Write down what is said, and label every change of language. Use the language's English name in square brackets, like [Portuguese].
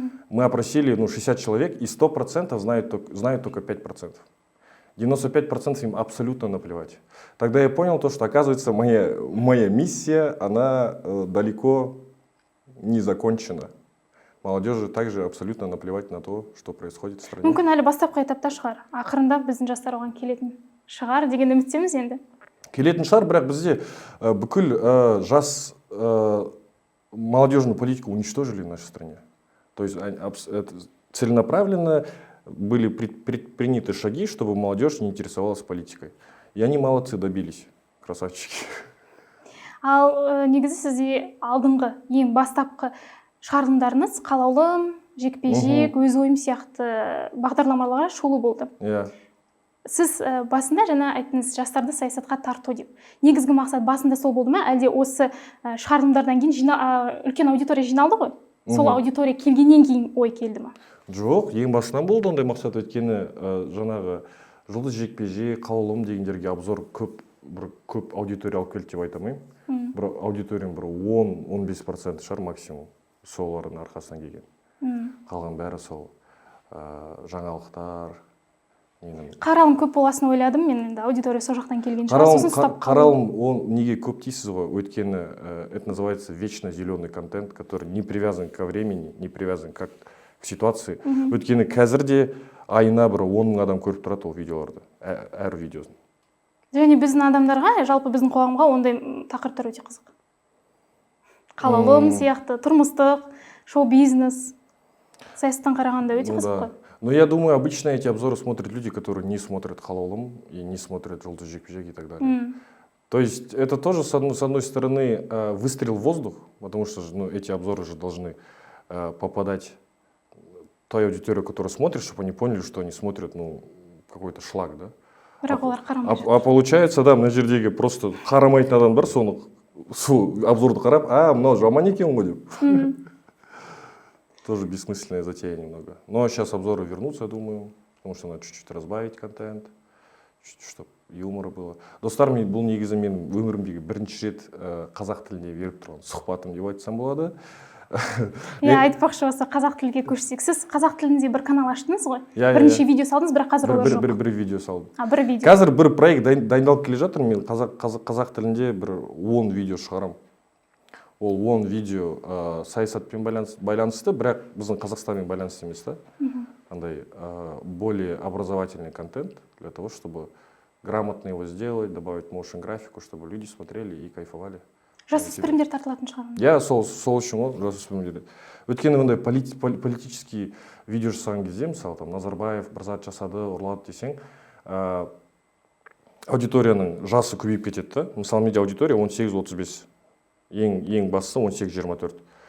[Russian] Мы опросили 60 человек, и 100% знают только 5%. 95% им абсолютно наплевать. Тогда я понял что, оказывается, моя миссия, она далеко не закончена. Молодежи также абсолютно наплевать на то, что происходит в стране. [Kazakh] Мүмкін әлі бастапқы этапта шығар. Ақырындап біздің жастар оған келетін шығар деген үміттеміз енді. Келетін шығар, бірақ бізде бүкіл жас [Russian] молодежную политику уничтожили в нашей стране. То есть целенаправленно были предприняты шаги, чтобы молодежь не интересовалась политикой. И они молодцы, добились. Красавчики. [Kazakh] Ал негізі сізде алдыңғы ең бастапқы шығарылымдарыңыз қалаулым, жекпе-жек, өз ойым сияқты бағдарламаларға шолу болды. Иә. Сіз басында жаңа айттыңыз, жастарды саясатқа тарту деп. Негізгі мақсат басында сол болды ма, әлде осы шығарылымдардан кейін үлкен аудитория жиналды ғой? Сол аудитория келгеннен кейін ой келді ма? Жоқ, ең басынан болды ондай мақсат. Өйткені жаңағы жұлдыз жекпе-жек, қаулым дегендерге обзор көп аудитория алып келді деп айта алмаймын. Бір аудиторияның бір 10-15% шығар максимум солардың арқасынан келген. Қалған бәрі сол жаңалықтар. Қаралым көп боласын ойладым мен, енді аудитория сол жақтан келген шығар. Қаралым ол неге көп дейсіз ғой? [Russian] Өйткені это называется вечно зеленый контент, который не привязан ко времени, не привязан как к ситуации. [Kazakh] Өйткені қазір де айына бір 10 000 адам көріп тұрады ол видеоларды, әр видеосын. Және біздің адамдарға, жалпы біздің қоғамға ондай тақырыптар өте қызық. Қалалым сияқты, тұрмыстық, шоу-бизнес, саясаттан қарағанда өте қызық қой. [Russian] Но я думаю, обычно эти обзоры смотрят люди, которые не смотрят «Халалым» и не смотрят «Желтый жекпе-жек» и так далее. То есть это тоже, с одной стороны, выстрел в воздух, потому что эти обзоры же должны попадать той аудитории, которую смотришь, чтобы они поняли, что они смотрят какой-то шлак, да? А получается, да, [Kazakh] мына жердегі просто қарамайтын адамдар соны обзорды қарап, мынау жаман екен ғой деп. [Russian] Тоже бессмысленная затея немного. Но сейчас обзоры вернутся, я думаю, потому что надо чуть-чуть разбавить контент, чуть-чуть, чтобы юмора было. [Kazakh] Достар, бұл негізі мен өмірімдегі бірінші рет қазақ тіліне беріп тұрған сұхбатым деп айтсам болады. Айтпақшы болса, қазақ тілге көшсек. Сіз қазақ тілінде бір канал аштыңыз ғой? Бірнеше видео салдыңыз, бірақ қазір олар жоқ. Бір видео салдым. Бір видео. Қазір бір проект дайындалып келе жатыр, мен қазақ тілінде бір 10 видео шығарам. Ол 10 видео саясатпен байланысты, бірақ біздің Қазақстанмен байланысты емес, да? [Russian] Андай более образовательный контент для того, чтобы грамотно его сделать, добавить motion графику, чтобы люди смотрели и кайфовали. [Kazakh] Жасөспірімдер тартылатын шығар. Я сол үшін ол жасөспірімдер. Өйткені ондай политический видео жасаған кезде, мысалы, там Назарбаев бір зат жасады, ұрлады десең, аудиторияның жасы көбейіп кетеді, да? Мысалы, менде аудитория 18-35. Ең бастысы 18-24.